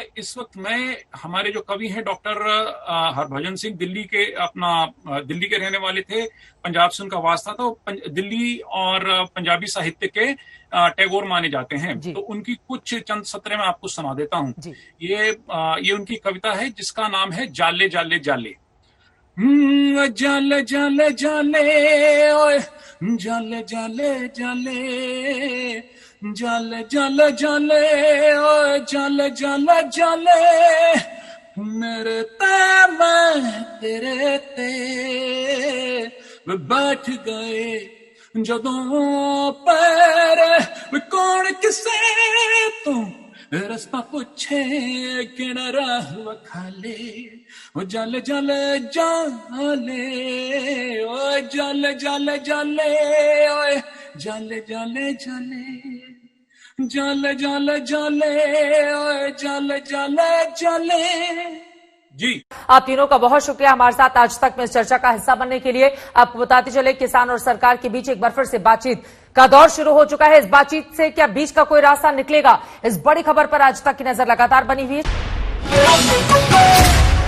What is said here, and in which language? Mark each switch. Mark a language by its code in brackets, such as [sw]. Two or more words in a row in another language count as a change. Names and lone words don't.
[hi] इस वक्त मैं हमारे जो कवि हैं डॉक्टर हरभजन सिंह, दिल्ली के रहने वाले थे, पंजाब से उनका वास्ता था, दिल्ली और पंजाबी साहित्य के टैगोर माने जाते हैं। तो उनकी कुछ चंद सत्र मैं आपको सुना देता हूँ। ये उनकी कविता है जिसका नाम है जाले जाले जाले। [pa] ਜਾਲੇ ਜਾਲੇ ਜਾਲੇ ਓਏ ਜਾਲੇ ਜਾਲੇ ਜਾਲੇ, ਜਾਲੇ ਜਾਲੇ ਜਾਲੇ ਓਏ ਜਾਲੇ ਜਾਲੇ ਜਾਲੇ, ਮੇਰੇ ਤੇ ਮੈਂ ਤੇਰੇ ਤੇ ਬੈਠ ਗਏ ਜਦੋਂ ਪੈਰ, ਕੌਣ ਕਿਸੇ ਤੂ ਰਸਤਾ ਪੁੱਛੇ ਕਿਨ ਰਾਹ ਵਖਾਲੇ, ਓ ਜਾਲੇ ਜਾਲੇ ਜਾਲੇ ਓ ਜਾਲੇ ਜਾਲੇ ਜਾਲੇ ਓਏ ਜਾਲੇ ਜਾਲੇ ਜਾਲੇ, ਜਾਲੇ ਜਾਲੇ ਜਾਲੇ ਓਏ ਜਾਲੇ ਜਾਲੇ ਜਾਲੇ। [hi] जी आप तीनों का बहुत शुक्रिया हमारे साथ आज तक में इस चर्चा का हिस्सा बनने के लिए। आपको बताते चले किसान और सरकार के बीच एक बार फिर से बातचीत का दौर शुरू हो चुका है। इस बातचीत से क्या बीच का कोई रास्ता निकलेगा, इस बड़ी खबर पर आज तक की नजर लगातार बनी हुई है।